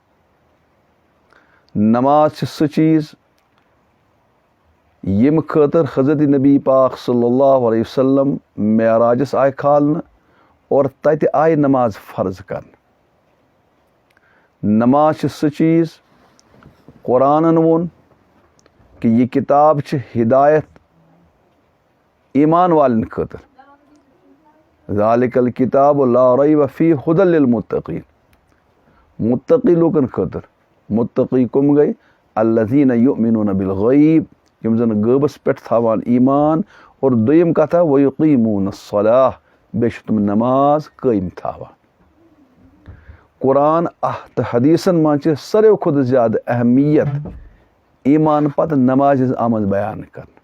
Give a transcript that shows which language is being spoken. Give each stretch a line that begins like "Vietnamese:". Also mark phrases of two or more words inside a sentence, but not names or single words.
Kashmiri: नमाज सह चीज़ यम खतर हज़रत नबी पाक
Arabic: صلى الله عليه وسلم
Kashmiri: मेराजस आय खालन और तत आय नमाज फ़र्ज कर। नमाज सह चीज़ कुरानन वोन कि यह किताब हिदायत ईमान वालन खतर।
Arabic: ذلك الكتاب لا ريب فيه هدى للمتقين,
Kashmiri: मुत्तक़ी लोगन खतर। मुत्तक़ी कुम गई
Arabic: الذين يؤمنون بالغيب,
Kashmiri: यम जन गैबस पेट थावान ईमान, और दोयम कथा
Arabic: ويقيمون الصلاة,
Kashmiri: बेश तुम नमाज कायम थावान। कुरान त हदीसन मज सारे खुद ज़्यादा अहमियत ईमान पत नमाज आमज बयान कर।